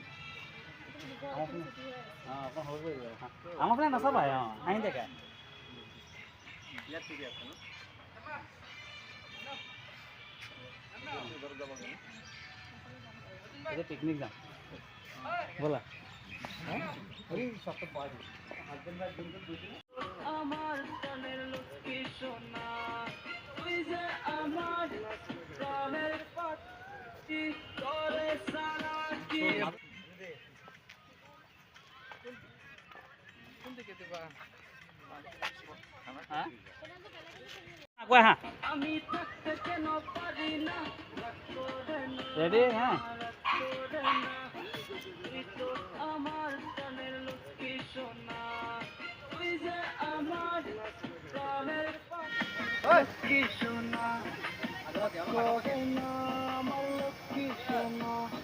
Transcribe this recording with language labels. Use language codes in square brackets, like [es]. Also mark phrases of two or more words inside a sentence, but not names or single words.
[as] অঁ অকণ সৰু কৰি দিয়া আমাৰ ফালে নাচাবা অঁ হাঁহি থাকে এতিয়া পিকনিক যাম ব'লা [bn] আমার প্রাণের লক্ষ্মী সোনা তুই যে আমার প্রাণের পাখি তোরে সারা কি আমি থাকতে কেন পারি না রেডি হ্যাঁ আমার প্রাণের লক্ষ্মী সোনা তুই যে আমার প্রাণের লক্ষ্মী সোনা আমার লক্ষ্মী সোনা